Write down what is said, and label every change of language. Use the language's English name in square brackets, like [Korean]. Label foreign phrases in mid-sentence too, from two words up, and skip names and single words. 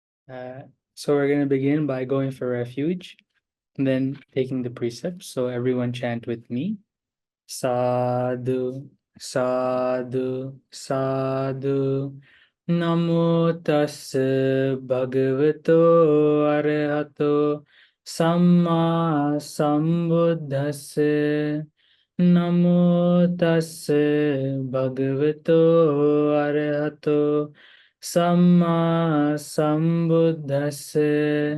[English] So we're going to begin by going for refuge and then taking the precepts. So everyone chant with me. [Pali] Sadhu, sadhu, sadhu. Namo tassa bhagavato arahato samma sambuddhassa. Namo tassa bhagavato arahato samma sambuddhassa.